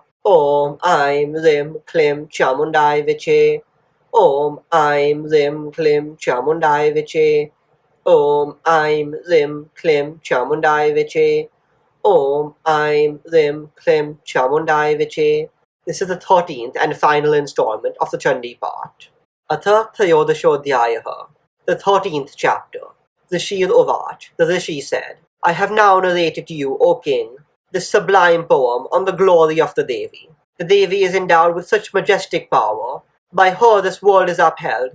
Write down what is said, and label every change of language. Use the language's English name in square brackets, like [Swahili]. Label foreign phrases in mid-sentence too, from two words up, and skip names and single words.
[Sanskrit] ॐ ऐं ह्रीं क्लीं चामुण्डायै विच्चे. ॐ ऐं ह्रीं क्लीं चामुण्डायै विच्चे. ॐ ऐं ह्रीं क्लीं चामुण्डायै विच्चे. ॐ ऐं ह्रीं क्लीं चामुण्डायै विच्चे. [English] This is the 13th and final installment of the Chandi Path. [Sanskrit] अथ त्रयोदशोऽध्यायः, [English] the 13th chapter. [Sanskrit] ऋषिरुवाच, [English] the Rishi said, I have now narrated to you, O king, this sublime poem on the glory of the Devi. The Devi is endowed with such majestic power. By her this world is upheld.